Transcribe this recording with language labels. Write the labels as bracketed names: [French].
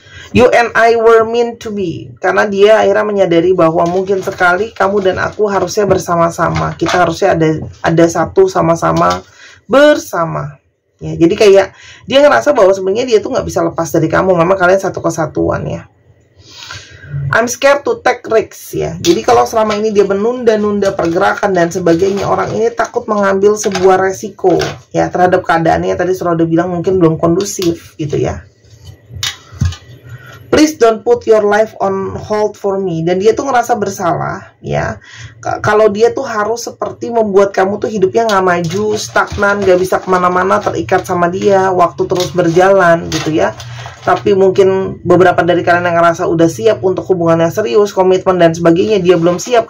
[English] You and I were meant to be. [Indonesian] Karena dia akhirnya menyadari bahwa mungkin sekali kamu dan aku harusnya bersama-sama. Kita harusnya ada satu sama-sama bersama ya. Jadi kayak dia ngerasa bahwa sebenarnya dia tuh nggak bisa lepas dari kamu. Memang kalian satu kesatuan ya. [English] I'm scared to take risks ya. [Indonesian] Jadi kalau selama ini dia menunda-nunda pergerakan dan sebagainya, orang ini takut mengambil sebuah resiko ya terhadap keadaannya. Tadi sudah bilang mungkin belum kondusif gitu ya. [English] Please don't put your life on hold for me. [Indonesian] Dan dia tuh ngerasa bersalah ya. Kalau dia tuh harus seperti membuat kamu tuh hidupnya nggak maju, stagnan, nggak bisa kemana-mana, terikat sama dia, waktu terus berjalan gitu ya. Tapi mungkin beberapa dari kalian yang ngerasa udah siap untuk hubungan yang serius, komitmen dan sebagainya, dia belum siap.